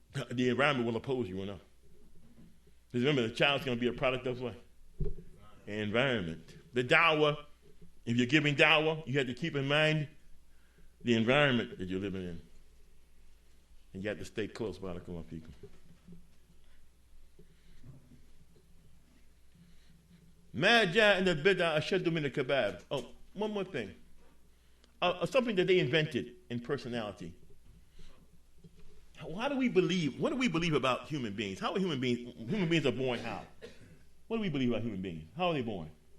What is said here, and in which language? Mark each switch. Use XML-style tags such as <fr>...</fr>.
<en>The environment will oppose you enough. Because remember, the child's going to be a product of what? Environment. The da'wah, if you're giving da'wah, you have to keep in mind the environment that you're living in. And you have to stay close by the people.</en> <ar>ما جاء إن البدع أشد من الكبائر.</ar> <en>Oh, one more thing. Something that they invented in personality. How do we believe? What do we believe about human beings? How are human beings? Human beings are born how? What do we believe about human beings? How are they born?</en>